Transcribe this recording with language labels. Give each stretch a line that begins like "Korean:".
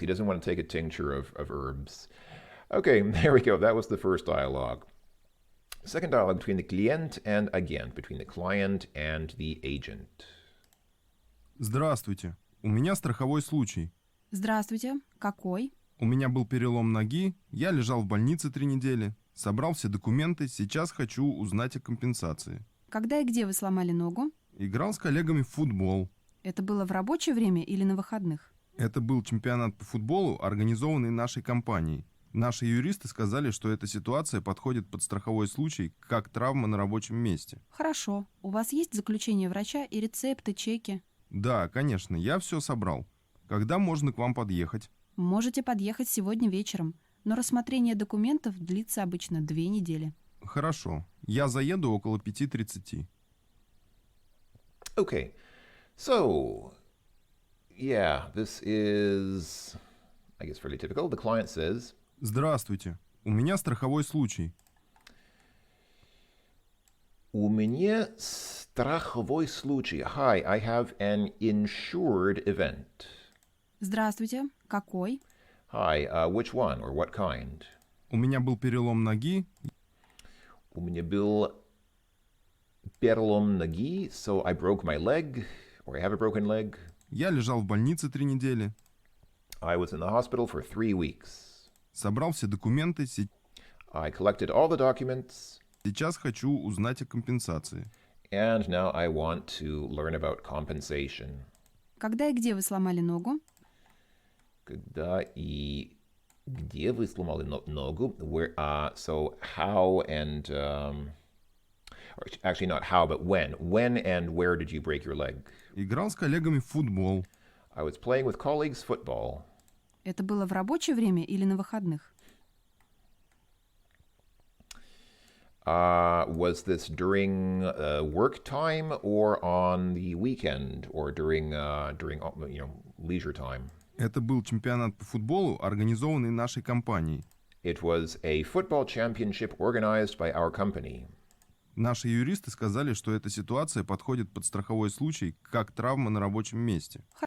English: He doesn't want to take a tincture of herbs. Okay, there we go. That was the first dialogue. Second dialogue between the client and agent, between the client and the agent.
Russian: Здравствуйте. У меня страховой случай. Здравствуйте. Какой? У меня был перелом ноги, я лежал в больнице 3 недели. Собрал все документы, сейчас хочу узнать о компенсации. Когда и где вы сломали ногу? Играл с коллегами в футбол. Это было в рабочее время или на выходных? Это был чемпионат по футболу, организованный нашей компанией. Наши юристы сказали, что эта ситуация подходит под страховой случай, как травма на рабочем месте. Хорошо. У вас есть заключение врача и рецепты, чеки? Да, конечно, я все собрал. Когда можно к вам подъехать? Можете подъехать сегодня вечером, но рассмотрение документов длится обычно 2 недели. Хорошо, Я заеду около 5:30.
English: Okay, so yeah, this is, I guess, fairly typical. The client says,
Russian: Здравствуйте. У меня страховой случай. У меня страховой случай.
English: Hi, I have an insured event.
Russian: Здравствуйте. Какой?
English: Hi, which one or what kind?
Russian: У меня был перелом ноги. У меня был перелом ноги,
English: so I broke my leg, or I have a broken leg.
Russian: Я лежал в больнице 3 недели.
English: I was in the hospital for 3 weeks.
Russian: Собрал все документы.
English: I collected all the documents,
Russian: Сейчас хочу узнать о компенсации.
English: and now I want to learn about compensation.
Russian: Когда и где вы сломали ногу? Когда и где вы сломали ногу?
English: Where, so how and, or actually not how, but when. When and where did you break your leg?
Russian: Играл с коллегами в футбол.
English: I was playing with colleagues football.
Russian: Это было в рабочее время или на выходных?
English: Was this during work time or on the weekend or during leisure time?
Russian: Это был чемпионат по футболу, организованный нашей компанией.
English: It was a football championship organized by our company.
Russian: Наши юристы сказали, что эта ситуация подходит под страховой случай, как травма на рабочем месте.